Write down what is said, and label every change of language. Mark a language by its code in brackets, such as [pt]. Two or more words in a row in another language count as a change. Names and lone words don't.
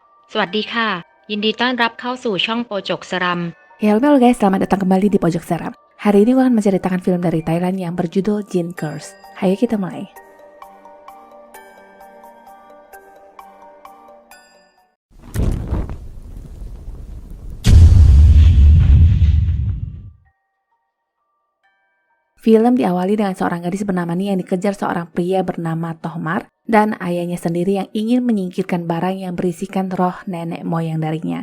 [th] สวัสดีค่ะยินดีต้อนรับเข้าสู่ช่องโปจกสรัม [id] Halo guys, selamat datang kembali di Pojok Seram. Hari ini gue akan menceritakan film dari Thailand yang berjudul Jin Curse. Ayo kita mulai. Film diawali dengan seorang gadis bernama Ni yang dikejar seorang pria bernama Tohmar dan ayahnya sendiri yang ingin menyingkirkan barang yang berisikan roh nenek moyang darinya.